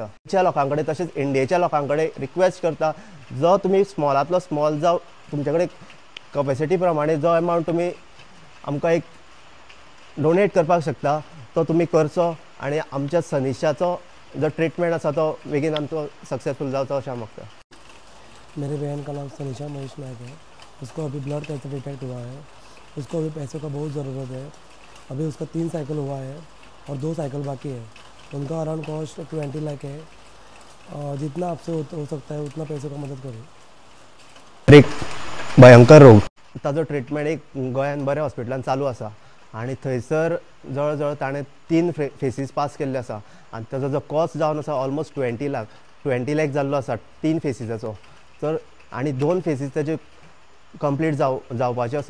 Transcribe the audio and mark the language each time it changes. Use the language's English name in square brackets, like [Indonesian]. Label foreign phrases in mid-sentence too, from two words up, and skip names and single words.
[Konkani] गोंयच्या लोकां कडेन तशेंच इंडियेच्या लोकां कडेन रिक्वेस्ट करता, जो तुमी स्मॉलांतलो स्मॉल जावं तुमचे कडेन कॅपेसिटी प्रमाणे जो अमावंट तुमी आमकां एक डोनेट करपाक शकता तो तुमी करचो आनी आमच्या सनिशाचो जो ट्रिटमेंट आसा तो बेगीन आमचो सक्सेसफुल जावचो अशें हांव मागता. [Hindi] मेरी बहन का नाम सनिशा महेश नायक है. उसको अभी [English] blood cancer [Hindi] डिटेक्ट हुआ है. उसको अभी पैसों का बहुत ज़रूरत है. अभी उसका 3 साइकिल हुआ है और 2 साइकिल बाकी है. उनका [English] around cost [Hindi] 20 लाख है. जितना आपसे हो सकता है उतना पैसों का मदद करें. एक भयंकर रोग. [Konkani] ताजो ट्रिटमेंट एक गोंयान बऱ्या हॉस्पिटलान चालू आसा आनी थंयसर जवळ जवळ ताणें 3 फेसीस पास केल्ले आसा आनी ताजो जो कॉस्ट जावन आसा ऑलमोस्ट 20 लाख जाल्लो आसा 3 फेसीसाचो. तर आनी 2 फेसीस ताजे कंप्लीट जावपाचे आसा.